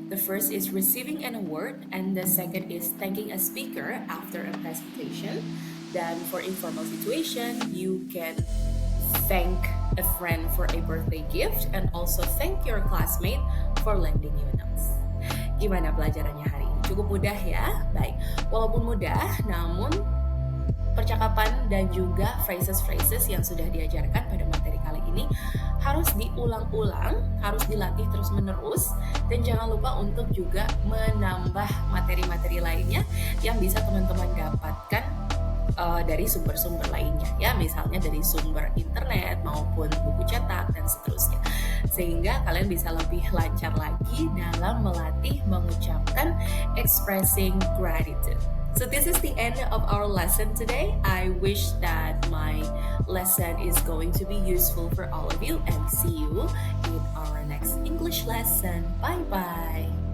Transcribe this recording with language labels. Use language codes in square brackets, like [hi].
[en] The first is receiving an award and the second is thanking a speaker after a presentation. Then for informal situation, you can thank a friend for a birthday gift and also thank your classmate for lending you notes. [id] Gimana pelajarannya hari ini? Cukup mudah ya? Baik, walaupun mudah, namun percakapan dan juga phrases-phrases yang sudah diajarkan pada materi kali ini harus diulang-ulang, harus dilatih terus-menerus, dan jangan lupa untuk juga menambah materi-materi lainnya yang bisa teman-teman dapatkan dari sumber-sumber lainnya, ya, misalnya dari sumber internet maupun buku cetak dan seterusnya, sehingga kalian bisa lebih lancar lagi dalam melatih mengucapkan expressing gratitude. [en] So this is the end of our lesson today. I wish that my lesson is going to be useful for all of you, and see you in our next English lesson. Bye bye.